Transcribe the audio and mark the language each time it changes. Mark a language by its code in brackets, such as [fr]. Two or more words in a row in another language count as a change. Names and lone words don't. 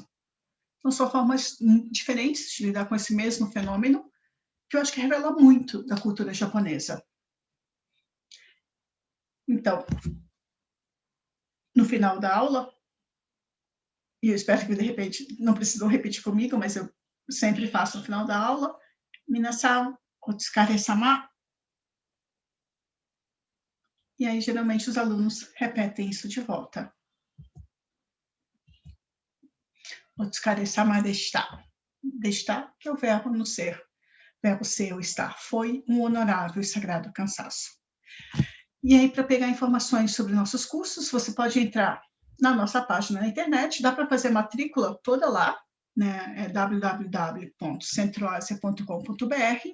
[pt] Então, são formas diferentes de lidar com esse mesmo fenômeno, que eu acho que revela muito da cultura japonesa. Então, no final da aula, e eu espero que, de repente, não precisam repetir comigo, mas eu sempre faço no final da aula, [ja] minasan, otsukare-sama. [pt] E aí, geralmente, os alunos repetem isso de volta. [ja] お疲れ様でした. [pt] Deshita, que é o verbo no ser. Verbo ser ou estar. Foi um honorável e sagrado cansaço. E aí, para pegar informações sobre nossos cursos, você pode entrar na nossa página na internet, dá para fazer matrícula toda lá, né? É www.centroasia.com.br.